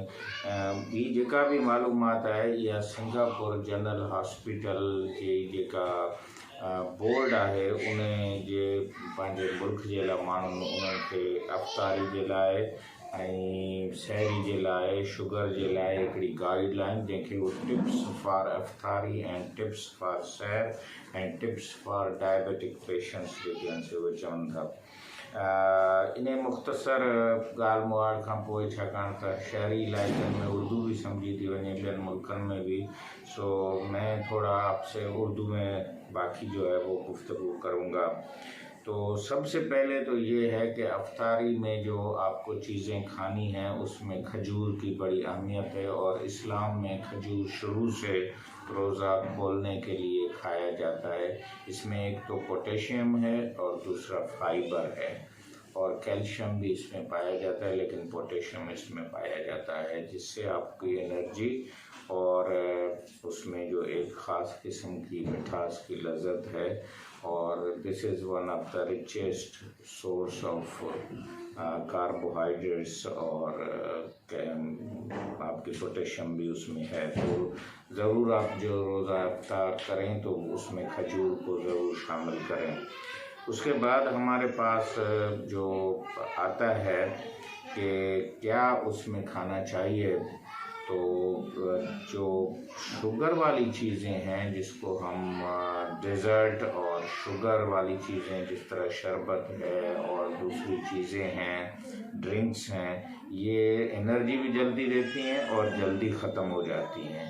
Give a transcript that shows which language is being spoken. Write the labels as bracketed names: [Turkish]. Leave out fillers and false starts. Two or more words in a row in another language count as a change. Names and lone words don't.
[Sindhi] ॿी जेका बि मालूमात आहे इहा सिंगापुर जनरल हॉस्पिटल जी जेका बोर्ड आहे उन जे पंहिंजे मुल्क जे लाइ माण्हुनि उन्हनि खे अफ़्तारी जे लाइ ऐं सहरी जे लाइ, शुगर जे लाइ हिकिड़ी गाइडलाइन जंहिंखे उहो [English] tips for iftari [Sindhi] ऐं [English] tips for sehar [Sindhi] ऐं [English] tips for diabetic patients [Sindhi] जेके आहिनि से उहे चवनि था। इन मुख़्तसर ॻाल्हि मुआड़ खां पोइ छाकाणि त शहरी इलाइक़नि में उर्दू भी समझी थी वञे ॿियनि मुल्कनि में भी, सो [Urdu] میں تھوڑا آپ سے اردو میں باقی جو ہے وہ گفتگو کروں گا. تو سب سے پہلے تو یہ ہے کہ افطاری میں جو آپ کو چیزیں کھانی ہیں اس میں کھجور کی بڑی اہمیت ہے اور اسلام میں کھجور شروع سے روزہ کھولنے کے لیے کھایا جاتا ہے. اس میں ایک تو پوٹاشیم ہے اور دوسرا فائبر ہے اور کیلشیم بھی اس میں پایا جاتا ہے، لیکن پوٹاشیم اس میں پایا جاتا ہے جس سے آپ کی انرجی اور اس میں جو ایک خاص قسم کی مٹھاس کی لذت ہے اور [English] this is one of the richest source of carbohydrates [Urdu] اور آپ کی پوٹاشیم بھی اس میں ہے. تو ضرور آپ جو روزہ افطار کریں تو اس میں کھجور کو ضرور شامل کریں. اس کے بعد ہمارے پاس جو آتا ہے کہ کیا اس میں کھانا چاہیے، تو جو شوگر والی چیزیں ہیں جس کو ہم ڈیزرٹ اور شوگر والی چیزیں جس طرح شربت ہے اور دوسری چیزیں ہیں، ڈرنکس ہیں، یہ انرجی بھی جلدی دیتی ہیں اور جلدی ختم ہو جاتی ہیں.